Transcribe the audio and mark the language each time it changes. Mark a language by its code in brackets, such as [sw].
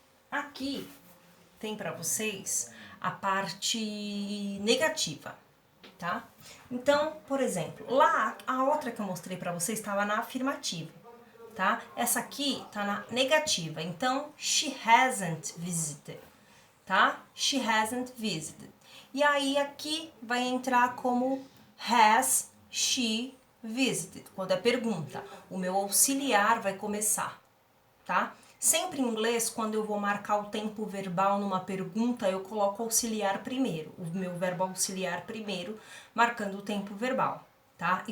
[pt] Aqui tem para vocês a parte negativa, tá? Então, por exemplo, lá a outra que eu mostrei para vocês estava na afirmativa, tá? Essa aqui tá na negativa. Então, [en] she hasn't visited, [pt] tá? [en] She hasn't visited. [pt] E aí aqui vai entrar como [en] has she visited, [pt] quando é pergunta. O meu auxiliar vai começar, tá? Sempre em inglês, quando eu vou marcar o tempo verbal numa pergunta, eu coloco auxiliar primeiro, o meu verbo auxiliar primeiro, marcando o tempo verbal, tá?